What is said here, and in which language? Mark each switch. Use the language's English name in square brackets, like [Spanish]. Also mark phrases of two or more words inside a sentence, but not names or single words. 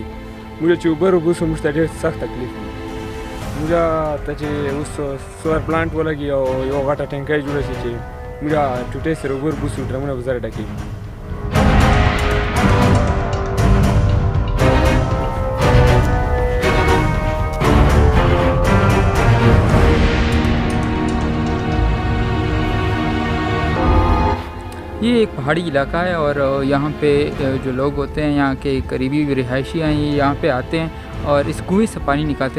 [Pashto] موږ چې اوبه وباسو موږ ته ډېر سخت تکلیف وي. موږ ته چې اوس سولر پلانټ ولګي او یوه غټه ټینکۍ جوړه شي چې موږ ټوټۍ سره اوبه وباسو، ډرمونه به زر ډکېږي. [Urdu] یہ ایک پہاڑی علاقہ ہے اور یہاں پہ جو لوگ ہوتے ہیں یہاں کے قریبی رہائشی ہیں یہ یہاں پہ آتے ہیں اور اس کنویں سے پانی نکالتے ہیں.